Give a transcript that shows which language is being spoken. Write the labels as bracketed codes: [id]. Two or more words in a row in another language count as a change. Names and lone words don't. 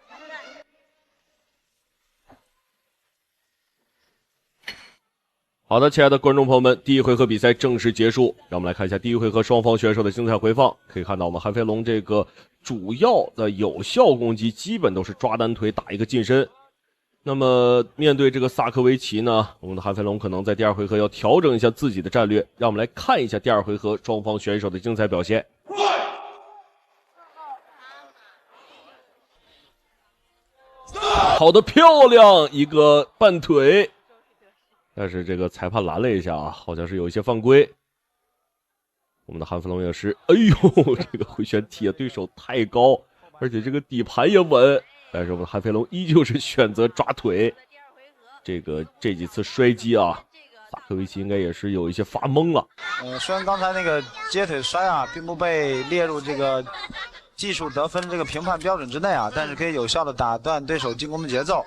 [zh] 好的，亲愛的觀眾朋友們，第一回合比賽正式結束，讓我們來看一下第一回合雙方選手的精彩回放。可以看到，我們韓飛龍這個主要的有效攻擊基本都是抓單腿打一個近身。那麼面對這個薩科維奇呢，我們的韓飛龍可能在第二回合要調整一下自己的戰略。讓我們來看一下第二回合雙方選手的精彩表現。好的，漂亮一個半腿。但是这个裁判拦了一下啊，好像是有一些犯規。我们的韓飛龍也是，哎呦，這個回旋踢對手太高，而且這個底盤也穩。但是我們的韓飛龍依舊是選擇抓腿。這幾次摔擊啊，薩科維奇應該也是有一些發懵了。雖然剛才那個接腿摔啊，並不被列入這個技術得分這個評判標準之內啊，但是可以有效的打斷對手進攻的節奏。